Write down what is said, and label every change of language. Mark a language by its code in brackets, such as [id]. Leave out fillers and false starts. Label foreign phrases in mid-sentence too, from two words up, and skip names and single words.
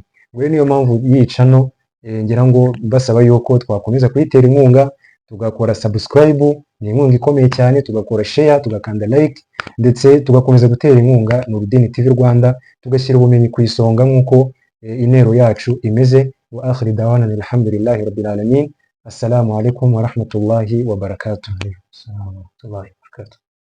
[rw] Rero niyo mpamvu yicano ngira ngo basaba yuko twakomeza kuyitera inkunga, tugakora subscribe, ni inkunga ikomeye cyane, tugakora share, tugakanda like, ndetse tugakomeza gutera inkunga Nurdin TV Rwanda, tugashyira ubumenyi ku isonga nk'uko intero yacu imeze. [ar] وآخر دعوانا الحمد لله رب العالمين. السلام عليكم ورحمة الله وبركاته. السلام عليكم ورحمة الله وبركاته.